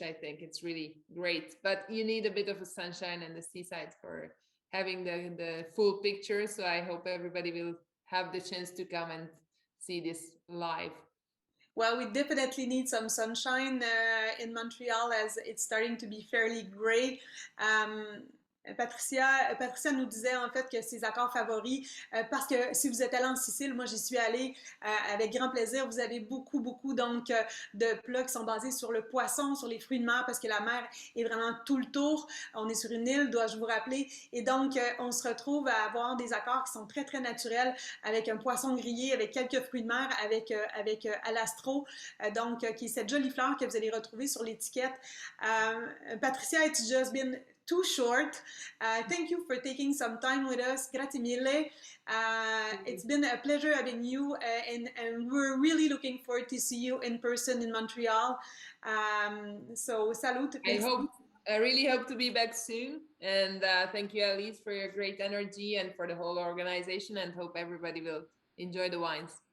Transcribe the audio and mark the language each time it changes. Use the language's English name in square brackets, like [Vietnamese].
[English] I think it's really great, but you need a bit of a sunshine and the seaside for having the full picture. So I hope everybody will have the chance to come and see this live. Well, we definitely need some sunshine in Montreal as it's starting to be fairly gray. [French] Patricia nous disait en fait que ses accords favoris, parce que si vous êtes allé en Sicile, moi j'y suis allée avec grand plaisir, vous avez beaucoup donc de plats qui sont basés sur le poisson, sur les fruits de mer, parce que la mer est vraiment tout le tour. On est sur une île, dois-je vous rappeler, et donc on se retrouve à avoir des accords qui sont très naturels, avec un poisson grillé, avec quelques fruits de mer, avec Alastro, donc qui est cette jolie fleur que vous allez retrouver sur l'étiquette. [English] Patricia, it's just been too short. Thank you for taking some time with us. [Italian] Grazie mille. [English] It's been a pleasure having you, and we're really looking forward to see you in person in Montreal. So, salut. I really hope to be back soon. And thank you, Alice, for your great energy and for the whole organization, and hope everybody will enjoy the wines.